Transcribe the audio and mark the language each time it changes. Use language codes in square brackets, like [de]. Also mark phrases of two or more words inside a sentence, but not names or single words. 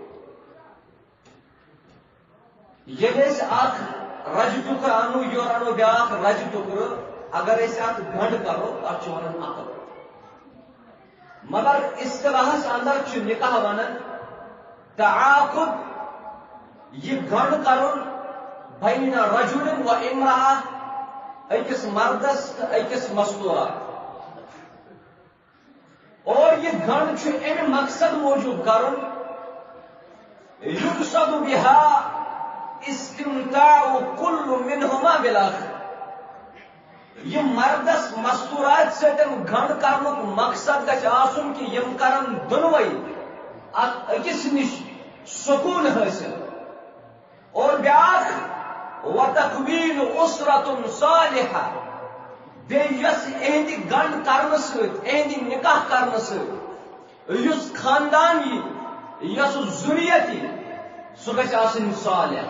[ks] ییٚلہِ أسۍ اکھ رجہِ ٹُکرٕ انو یورٕ انو بیاکھ رجہِ ٹُکرٕ، اگر أسۍ اتھ گھنڈ کرو تتھ چھِ ونان عقد. مگر اصطلاحس اندر چھُ نکاح ونان تعاقد، یہ گھنڈ کرُن [ar] بین رجل و امرأة، [ks] أکِس مردس تہٕ أکِس مستورہ. اور یہ گھنڈ چھُ امہِ مقصد موجود کرُن [ar] یقصد بها استمتاع كل منهما بالآخر. [ks] یہ مردس مستورات سۭتۍ گھنڈ کرنُک مقصد گژھِ آسُن کہ یم کرن دۄنوے أکِس نِش سکوٗن حٲصِل. اور بیاکھ [ar] وتکوین اسرۃ صالحہ، [ks] بیٚیہِ یۄس اہندِ گنڈ کرنہٕ سۭتۍ، اہندِ نکاح کرنہٕ سۭتۍ یُس خاندان یی، یۄس ذُریت یی، سُہ گژھِ آسٕنۍ صالح.